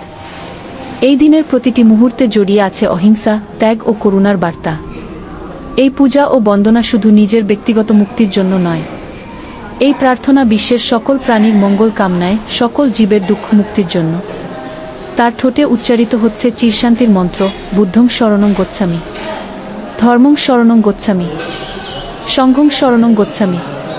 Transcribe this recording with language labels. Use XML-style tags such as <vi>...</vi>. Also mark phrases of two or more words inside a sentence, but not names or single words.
<bn>এই দিনের প্রতিটি মুহূর্তে জড়িয়ে আছে অহিংসা, ত্যাগ ও করুণার বার্তা। এই পূজা ও বন্দনা শুধু নিজের ব্যক্তিগত মুক্তির জন্য নয়, এই প্রার্থনা বিশ্বের সকল প্রাণীর মঙ্গল কামনায়, সকল জীবের দুঃখ মুক্তির জন্য। তার ঠোঁটে উচ্চারিত হচ্ছে চিরশান্তির মন্ত্র,</bn> <pi>বুদ্ধং শরণং গচ্ছামি, ধর্মং শরণং গচ্ছামি, সংঘং শরণং গচ্ছামি।</pi>